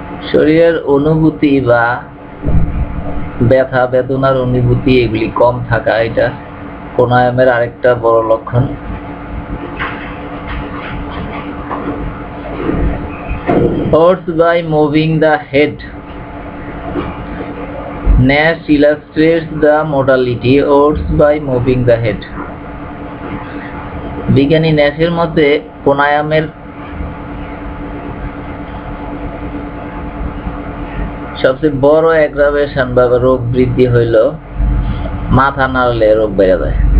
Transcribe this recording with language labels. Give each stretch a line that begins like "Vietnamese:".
Bangla: শরীরের অনুভূতি বা ব্যথা বেদনার অনুভূতি এগুলি কম থাকা, এটা কোনায়ামের আরেকটা বড় লক্ষণ।
English: Oaths by moving the head. Nash illustrates the modality oaths by moving the head.
Bangla: বিজ্ঞানী ন্যাশের মতে কোনায়ামের সবচেয়ে বড় অ্যাগ্রাভেশন বা রোগ বৃদ্ধি হইল মাথা নাড়লে রোগ বেড়ে যায়।